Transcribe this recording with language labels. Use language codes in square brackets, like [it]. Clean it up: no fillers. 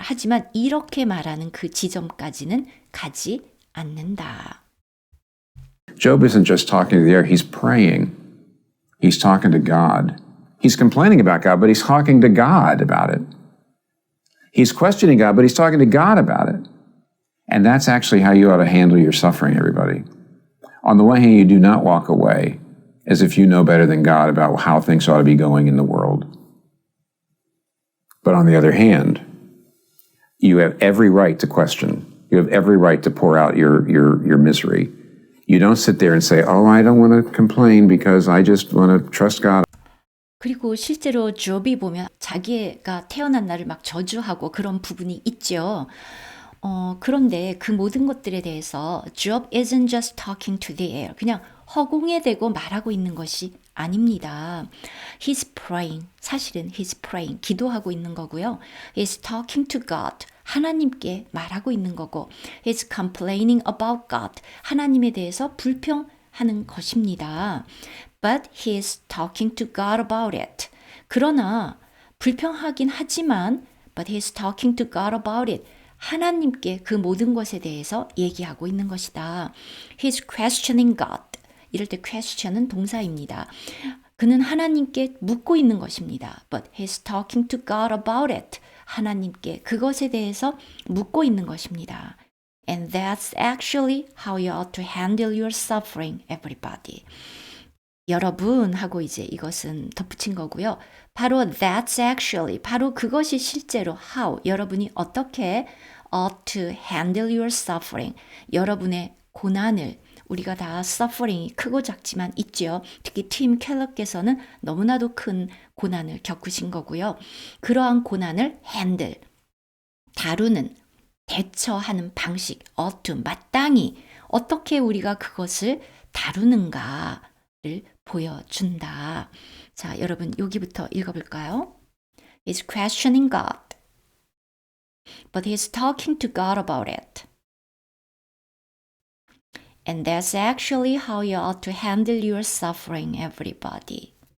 [ko] 하지만 이렇게 말하는 그 지점까지는 가지 않는다. [en] Job isn't just talking to the air, he's praying. He's talking to God. He's complaining about God, but he's talking to God about it. He's questioning God, but he's talking to God about it. And that's actually how you ought to handle your suffering, everybody. On the one hand, you do not walk away as if you know better than God about how things ought to be going in the world. But on the other hand, you have every right to question. You have every right to pour out your misery. You don't sit there and say, oh, I don't want to complain because I just want to trust God. [ko] 그리고 실제로 조비 보면 자기가 태어난 날을 막 저주하고 그런 부분이 있죠. 그런데 그 모든 것들에 대해서 [en] Job isn't just talking to the air. [ko] 그냥 허공에 대고 말하고 있는 것이 아닙니다. [en] He's praying. [ko] 사실은 [en] he's praying. [ko] 기도하고 있는 거고요. [en] He's talking to God. [ko] 하나님께 말하고 있는 거고. [en] He's complaining about God. [ko] 하나님에 대해서 불평하는 것입니다. [en] But he's talking to God about it. [ko] 그러나 불평하긴 하지만 [en] but he's talking to God about it. [ko] 하나님께 그 모든 것에 대해서 얘기하고 있는 것이다. [en] He's questioning God. [ko] 이럴 때 question은 동사입니다. 그는 하나님께 묻고 있는 것입니다. [en] But he's talking to God about it. [ko] 하나님께 그것에 대해서 묻고 있는 것입니다. [en] And that's actually how you ought to handle your suffering, everybody. [ko] 여러분 하고 이제 이것은 덧붙인 거고요. 바로 [en] that's actually, [ko] 바로 그것이 실제로 how, 여러분이 어떻게 [en] ought to handle your suffering, [ko] 여러분의 고난을, 우리가 다 suffering이 크고 작지만 있죠. 특히 팀 켈러께서는 너무나도 큰 고난을 겪으신 거고요. 그러한 고난을 handle, 다루는, 대처하는 방식, ought to, 마땅히 어떻게 우리가 그것을 다루는가를 보여준다. 자, 여러분 여기부터 읽어볼까요? [en] He's questioning God, but he's talking to God about it. And that's actually how you ought to handle your suffering, everybody.